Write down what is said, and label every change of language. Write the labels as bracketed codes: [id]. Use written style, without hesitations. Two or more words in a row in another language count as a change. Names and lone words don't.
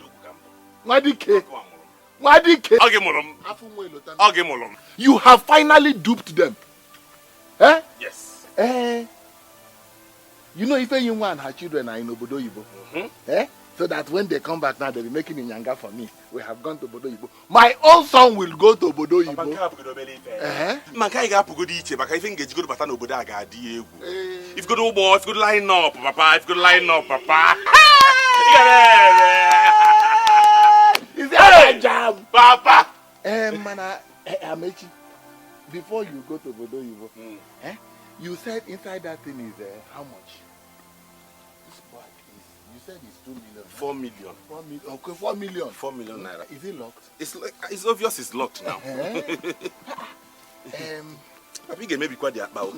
[en] You have finally duped them. Eh? Yes. You know, if Yunwa and her children are in [ig] Obodo Yibo, [en] eh? So that when they come back now, they'll be making Inyanga for me. We have gone to [ig] Obodo Yibo. [en] My own son will go to [ig] Obodo Yibo. [en] If you go to boy, if you go to line up, Papa, if you go to line up, Papa. Is that a jam? Papa! Amechi, before you go to [ig] Obodo Yibo, [en] you said inside that thing is how much? This bag is, you said it's 2 million. 4 million. 4 million. Okay, 4 million. 4 million naira. Is it locked? It's obvious it's locked now. Abige maybe quite the about.